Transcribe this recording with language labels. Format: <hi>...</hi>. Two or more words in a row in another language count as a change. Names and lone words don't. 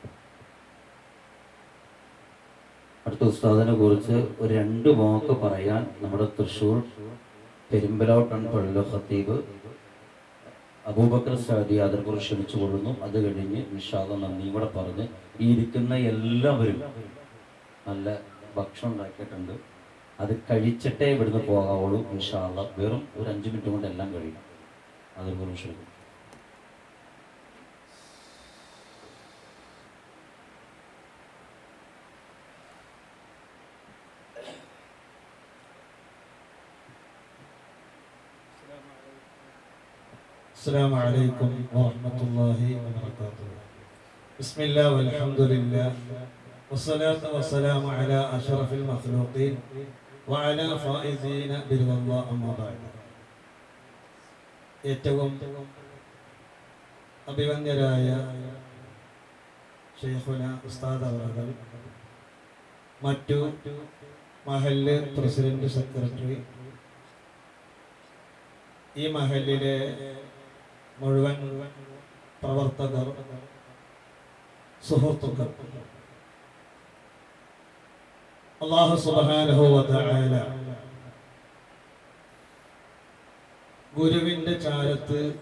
<ml>അടുത്ത ഉസ്താദിനെ കുറിച്ച് ഒരു 2 വാക്ക് പറയാൻ നമ്മുടെ തൃശ്ശൂർ പെരുമ്പലോട്ടൺ പള്ളി ഖത്തീബ് അബൂബക്കർ സാദി അതിനെക്കുറിച്ച് ക്ഷണിച്ചു കൊള്ളുന്നു. അത് കഴിഞ്ഞ്</ml> <ar>إن شاء الله</ar> <ml>നന്ദിയും കൂടെ പറഞ്ഞ് ഈ ഇരിക്കുന്ന എല്ലാവരും നല്ല ഭക്ഷണം ഉണ്ടാക്കിയിട്ടുണ്ട്. അത് കഴിച്ചിട്ടേ ഇവിടുന്ന് പോകാവുള്ളൂ</ml> <ar>إن شاء الله.</ar> <ml>വെറും ഒരു 5 മിനിറ്റ് കൊണ്ട് എല്ലാം കഴിയും. അതിനെക്കുറിച്ച് ക്ഷണിക്കും.</ml> <ar>السلام عليكم ورحمة الله وبركاته. بسم الله والحمد لله والصلاة والسلام على أشرف المخلوقين وعلى فائزين برضا الله أما بعد.</ar> <ml>ഏറ്റവും അഭിവന്യരായ ശൈഖുന ഉസ്താദ് അവറുകൾ, മറ്റു മഹല്ല് പ്രസിഡന്റ്, സെക്രട്ടറി, ഈ മഹല്ലിലെ മുഴുവൻ പ്രവർത്തകർ, സുഹൃത്തുക്കൾ,</ml> <ar>الله سبحانه وتعالى</ar> <ml>ഗുരുവിന്റെ ചാരത്ത്</ml>